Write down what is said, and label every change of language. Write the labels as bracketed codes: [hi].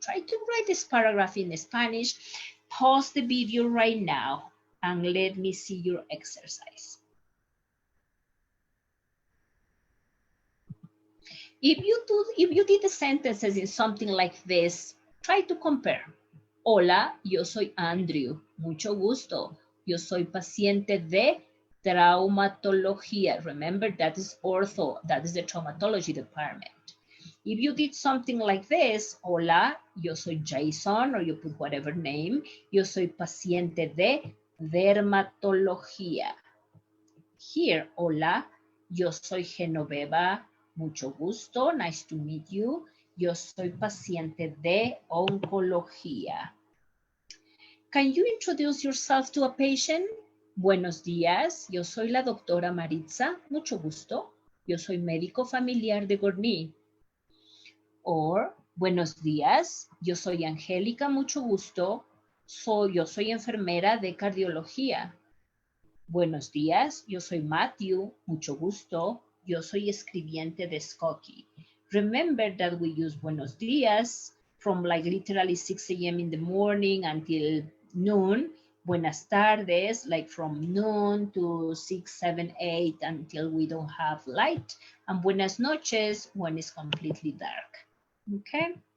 [en] Try to write this paragraph in Spanish. Pause the video right now and let me see your exercise. If you did the sentences in something like this, try to compare. [es] Hola, yo soy Andrew. Mucho gusto. Yo soy paciente de traumatología. [en] Remember, that is ortho. That is the traumatology department. If you did something like this, [es] hola, yo soy Jason, [en] or you put whatever name. [es] Yo soy paciente de dermatología. Here, hola, yo soy Genoveva. Mucho gusto, [en] nice to meet you. [es] Yo soy paciente de oncología. [en] Can you introduce yourself to a patient? [es] Buenos días, yo soy la doctora Maritza. Mucho gusto. Yo soy médico familiar de Gorny. Or, buenos días, yo soy Angélica. Mucho gusto. Yo soy enfermera de cardiología. Buenos días, yo soy Matthew. Mucho gusto. Yo soy escribiente de Skokie. [en] Remember that we use [es] buenos días [en] from like literally 6 a.m. in the morning until noon. [es] Buenas tardes, [en] like from noon to 6, 7, 8 until we don't have light. And [es] buenas noches [en] when it's completely dark. Okay?